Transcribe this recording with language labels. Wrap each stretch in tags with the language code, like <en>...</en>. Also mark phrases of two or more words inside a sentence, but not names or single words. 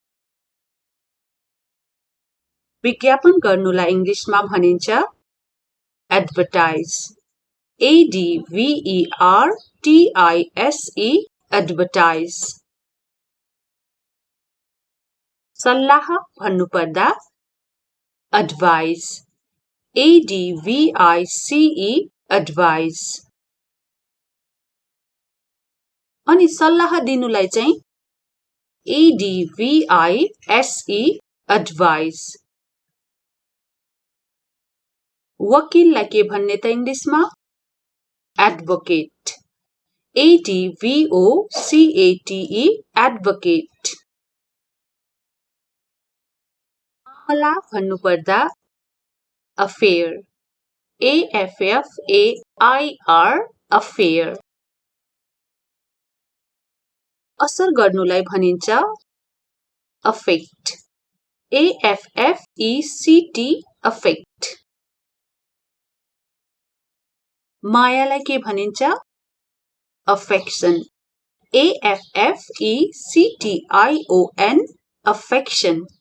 <ne>विज्ञापन गर्नुलाई इङ्ग्लिसमा भनिन्छ</ne> <en>advertise, ADVERTISE, advertise.</en> <ne>सल्लाह भन्नुपर्दा</ne> <en>advise, ADVICE, advise.</en> <ne>अनि सल्लाह दिनुलाई चाहिँ</ne> <en>ADVISE, advise.</en> <ne>वकिललाई के भन्ने त इङ्ग्लिसमा</ne> <en>advocate, ADVOCATE, advocate.</en> <ne>मामला भन्नुपर्दा</ne> <en>affair, AFFAIR, affair.</en> <ne>असर गर्नुलाई भनिन्छ</ne> <en>affect, AFFECT, affect.</en> <ne>मायालाई के भनिन्छ</ne> <en>affection, AFFECTION, affection.</en>